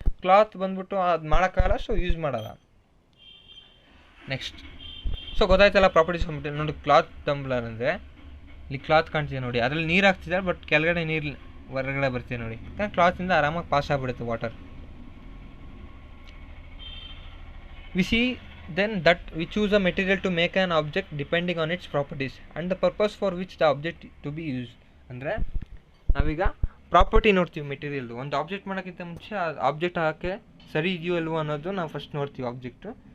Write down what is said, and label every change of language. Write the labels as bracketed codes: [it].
[kn] Cloth ಬಂದ್ಬಿಟ್ಟು ಅದು ಮಾಡೋಕ್ಕಾಗಲ್ಲ, ಸೊ ಯೂಸ್ ಮಾಡಲ್ಲ. ನೆಕ್ಸ್ಟ್, ಸೊ ಗೊತ್ತಾಯ್ತಲ್ಲ ಪ್ರಾಪರ್ಟೀಸ್ ಮೆಟೀರಿಯಲ್. ನೋಡಿ, ಕ್ಲಾತ್ ಟಂಬ್ಲರ್ ಅಂದರೆ ಇಲ್ಲಿ ಕ್ಲಾತ್ ಕಾಣ್ತಿದೆ ನೋಡಿ, ಅದರಲ್ಲಿ ನೀರು ಹಾಕ್ತಿದ್ದಾರೆ, ಬಟ್ ಕೆಳಗಡೆ ನೀರು ಹೊರಗಡೆ ಬರ್ತೀವಿ ನೋಡಿ. ಯಾಕಂದ್ರೆ ಕ್ಲಾತಿಂದ ಆರಾಮಾಗಿ ಪಾಸ್ ಆಗಿಬಿಡುತ್ತೆ water. [en] We see then that we choose a material to make an object depending on its properties and the purpose for which the object to be used. [kn] ಅಂದರೆ ನಾವೀಗ ಪ್ರಾಪರ್ಟಿ ನೋಡ್ತೀವಿ ಮೆಟೀರಿಯಲ್ದು. ಒಂದು ಆಬ್ಜೆಕ್ಟ್ ಮಾಡೋಕ್ಕಿಂತ ಮುಂಚೆ ಆ ಆಬ್ಜೆಕ್ಟ್ ಹಾಕಿ ಸರಿ ಇದೆಯೋ ಅಲ್ವೋ ಅನ್ನೋದು ನಾವು ಫಸ್ಟ್ ನೋಡ್ತೀವಿ ಆಬ್ಜೆಕ್ಟು.